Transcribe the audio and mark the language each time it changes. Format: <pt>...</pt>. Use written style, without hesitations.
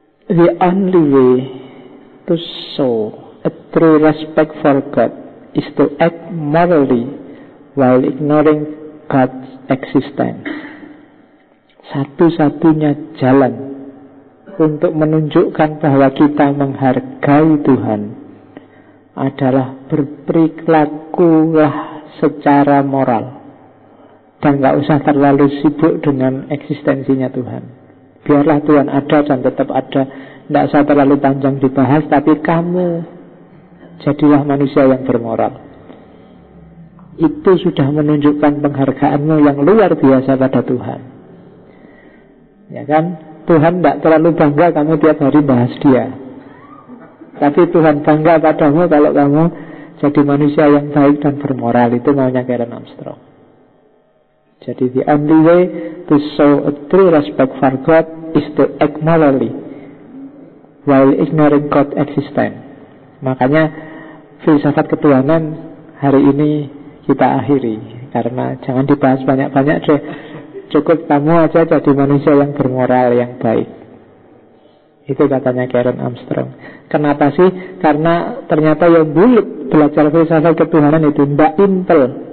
<en>The only way to show a true respect for God is to act morally while ignoring God's existence.</en> <id>Satu-satunya jalan untuk menunjukkan bahwa kita menghargai Tuhan adalah berperilakulah secara moral dan gak usah terlalu sibuk dengan eksistensinya Tuhan. Biarlah Tuhan ada dan tetap ada, gak usah terlalu panjang dibahas, tapi kamu jadilah manusia yang bermoral. Itu sudah menunjukkan penghargaanmu yang luar biasa pada Tuhan. Ya kan? Tuhan gak terlalu bangga kamu tiap hari bahas dia. Tapi Tuhan bangga padamu kalau kamu jadi manusia yang baik dan bermoral. Itu maunya Karen Armstrong. Jadi</id> <en>the only way to show a true respect for God is to act morally while ignoring God's existence.</en> <id>Makanya filsafat ketuhanan hari ini kita akhiri. karena jangan dibahas banyak-banyak deh. Cukup kamu aja jadi manusia yang bermoral, yang baik. Itu katanya Karen Armstrong. Kenapa sih? Karena ternyata yang bulat belajar filsafat ketuhanan itu tidak simple.</id>